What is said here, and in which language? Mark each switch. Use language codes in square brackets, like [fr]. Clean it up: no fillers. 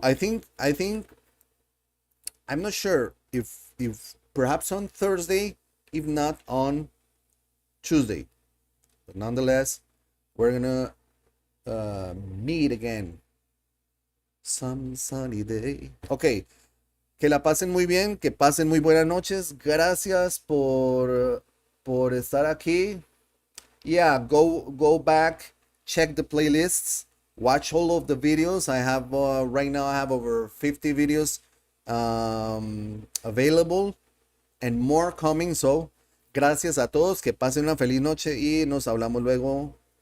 [en] I think I'm not sure if perhaps on Thursday, if not on Tuesday. But nonetheless, we're gonna meet again some sunny day. [es] Ok, que la pasen muy bien, que pasen muy buenas noches. Gracias por estar aquí. [en] Yeah, go back, check the playlists, watch all of the videos. I have right now I have over 50 videos available and more coming. [es] So, gracias a todos, que pasen una feliz noche y nos hablamos luego.